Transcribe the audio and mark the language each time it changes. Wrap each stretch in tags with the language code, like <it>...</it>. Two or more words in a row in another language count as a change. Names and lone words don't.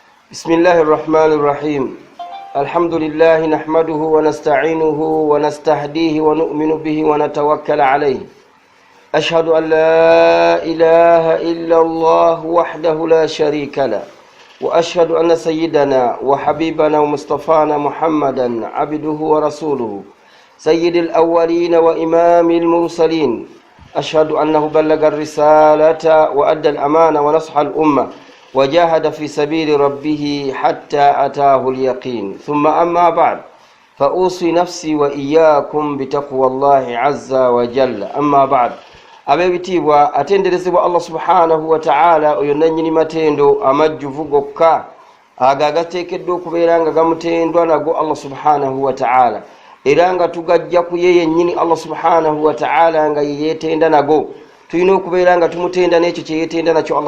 <ar>بسم الله الرحمن الرحيم الحمد لله نحمده ونستعينه ونستهديه ونؤمن به ونتوكل عليه أشهد أن لا إله إلا الله وحده لا شريك له وأشهد أن سيدنا وحبيبنا ومصطفانا محمدا عبده ورسوله سيد الأولين وإمام المرسلين أشهد أنه بلغ الرسالة وأدى الأمانة ونصح الأمة وجاهد في سبيل ربه حتى أتاه اليقين ثم أما بعد فأوصي نفسي وإياكم بتقوى الله عز وجل أما بعد</ar> <lg>abebitibwa atenderezebwa</lg> <ar>الله سبحانه و</ar> <lg>ta'ala oyo nannyini matendo amajjuvu gokka agagateekeddwa okubeera nga gamutendwa nago</lg> <ar>الله سبحانه وتعالى</ar> <lg>era nga tugajja ku yeye nnyini</lg> <ar>الله سبحانه وتعالى</ar> <lg>nga yeetenda nago tulina okubeera nga tumutenda n'ekyo kye yeetenda nakyo Allah</lg>